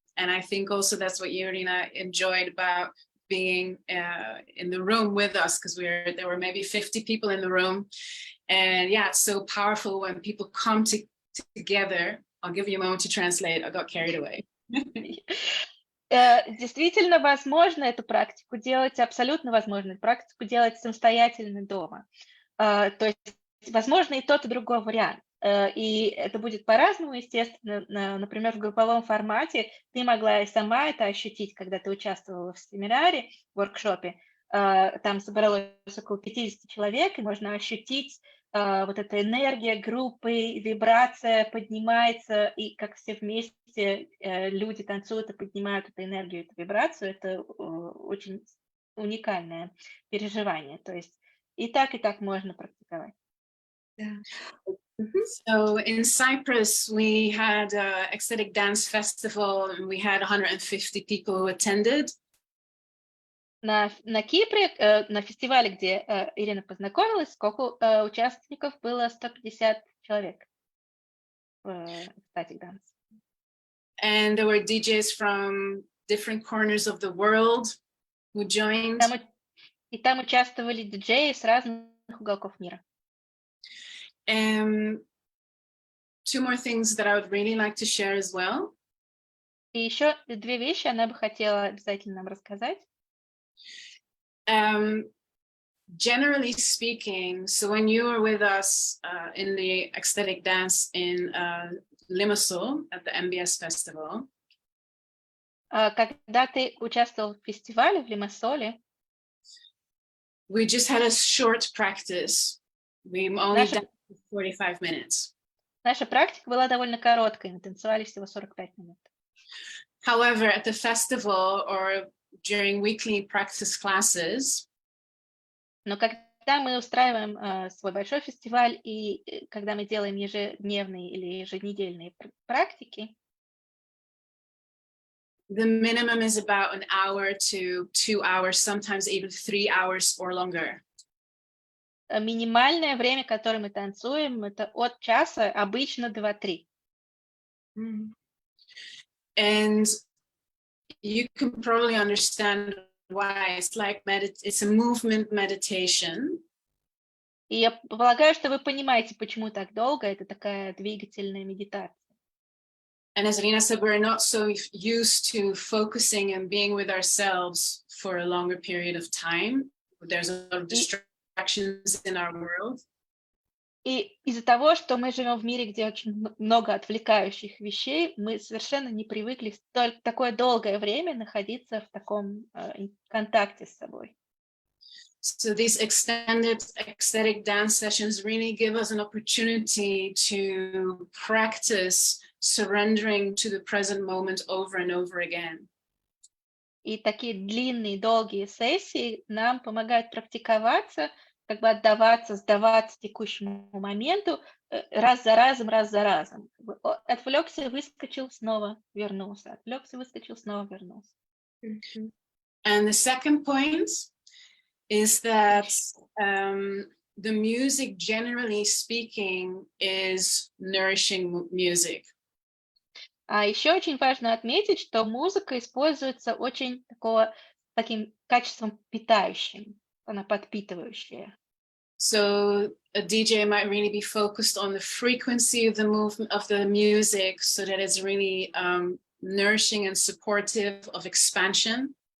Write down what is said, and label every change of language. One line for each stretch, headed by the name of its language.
English: And I think also that's what Irina enjoyed about being in the room with us, because there were maybe 50 people in the room. And yeah, it's so powerful when people come together. I'll give you a moment to translate. I got carried away.
Russian: Действительно возможно эту практику делать, абсолютно возможно эту практику делать самостоятельно дома. То есть возможно и тот, и другой вариант. И это будет по-разному, естественно. Например, в групповом формате ты могла и сама это ощутить, когда ты участвовала в семинаре, в воркшопе. Там собралось около 50 человек, и можно ощутить вот эта энергия группы, вибрация поднимается, и как все вместе люди танцуют и поднимают эту энергию, эту вибрацию. Это очень уникальное переживание. То есть и так можно практиковать. Да.
English: So in Cyprus, we had an ecstatic dance festival, and we had 150 people who attended.
Russian: На Кипре, на фестивале, где Ирина познакомилась, сколько участников было? 150 человек в Ecstatic Dance.
English: And there were DJs from different corners of the world who joined.
Russian: Там участвовали диджеи с разных уголков мира.
English: Two more things that I would really like to share as well.
Russian: И еще две вещи она бы хотела обязательно нам рассказать.
English: Generally speaking, so when you were with us in the ecstatic dance in Limassol at the MBS festival,
Russian: когда ты участвовал в фестивале в Лимассоле,
English: we just had a short practice. We only danced 45 minutes.
Russian: Наша практика была довольно короткой, мы танцевали всего 45 минут.
English: However, at the festival or during weekly practice classes,
Russian: но когда мы устраиваем свой большой фестиваль и когда мы делаем ежедневные или еженедельные практики,
English: the minimum is about an hour to 2 hours, sometimes even 3 hours or longer.
Russian: Минимальное время, которое мы танцуем, это от часа, обычно 2-3.
English: And you can probably understand why it's like it's a movement meditation.
Russian: И я полагаю, что вы понимаете, почему так долго. Это такая двигательная медитация.
English: And as Irina said, we're not so used to focusing and being with ourselves for a longer period of time. There's a lot of distractions in our world.
Russian: И из-за того, что мы живем в мире, где очень много отвлекающих вещей, мы совершенно не привыкли такое долгое время находиться в таком контакте с собой.
English: So these extended ecstatic dance sessions really give us an opportunity to practice surrendering to the present moment over and over again.
Russian: И такие длинные, долгие сессии нам помогают практиковаться, как бы отдаваться, сдаваться текущему моменту раз за разом, раз за разом. Отвлекся, выскочил, снова вернулся. Отвлекся, выскочил, снова вернулся.
English: And the second point is that the music, generally speaking, is nourishing music.
Russian: А еще очень важно отметить, что музыка используется очень таким качеством питающим, она подпитывающая.
English: So a DJ might really be focused on the frequency of the movement of the music, so that it's really nourishing and supportive of expansion.